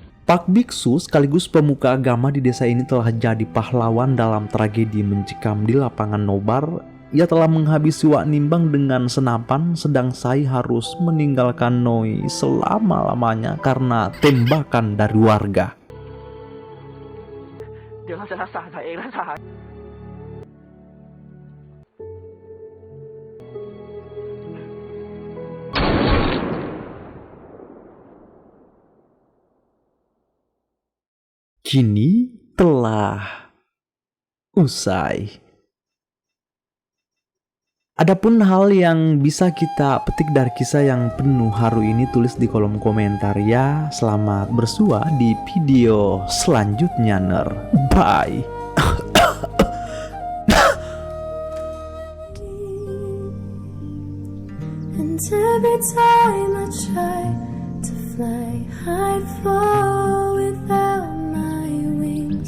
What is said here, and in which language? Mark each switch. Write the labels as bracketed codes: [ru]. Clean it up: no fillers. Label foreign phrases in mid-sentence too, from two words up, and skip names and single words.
[id] Pak Biksu sekaligus pemuka agama di desa ini telah jadi pahlawan dalam tragedi mencekam di lapangan nobar. Ia telah menghabisi Wak Nimbang dengan senapan, sedang Sai harus meninggalkan Noi selama-lamanya karena tembakan dari warga. [th] เดี๋ยวเราจะรักษาตัวเองรักษา [id] Kini telah usai. Adapun hal yang bisa kita petik dari kisah yang penuh haru ini, tulis di kolom komentar ya. Selamat bersua di video selanjutnya, ner. [en] Bye. And every time I try to fly, I fall without my wings.